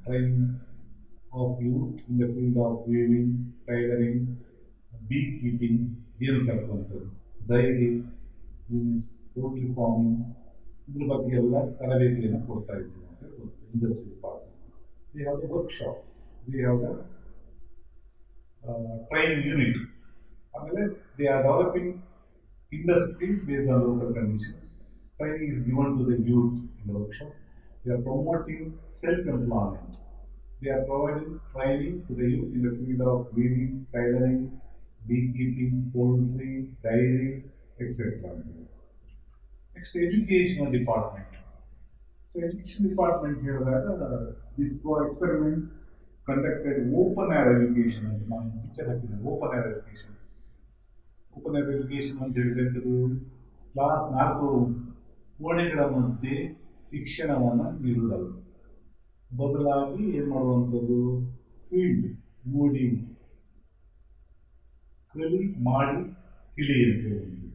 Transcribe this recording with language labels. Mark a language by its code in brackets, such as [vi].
[en] training of youth in the field of weaving, tailoring, beekeeping, [kn] ಜೇನು ಸಾಕುವಂಥದ್ದು, [en] dairy units, poultry farming, [kn] ಇದ್ರ ಬಗ್ಗೆ ಎಲ್ಲ ತರಬೇತಿಯನ್ನು ಕೊಡ್ತಾ ಇದ್ದೀವಿ ಅಂತ ಹೇಳ್ಬೋದು. [en] Industry department they have the workshop, they have the training unit. ಆಮೇಲೆ they are developing industries based on local conditions. Training is given to the youth in the workshop. They are promoting self-employment. They are providing training to the youth in the field of weaving, tailoring, beekeeping, poultry, dairy, etc. Next, educational department. So, education department here that this experiment conducted open air education. Open air education. [kn] Open air education ಅಂತ ಹೇಳಿದಂಥದ್ದು class 4 ಕೋಣೆಗಳ ಮಧ್ಯೆ ಶಿಕ್ಷಣವನ್ನು ನೀಡುವುದಲ್ಲ, ಬದಲಾಗಿ ಏನು ಮಾಡುವಂಥದ್ದು field ನೋಡಿ ಕಲಿ ಮಾಡಿ ತಿಳಿ ಅಂತ ಹೇಳುವಂಥದ್ದು.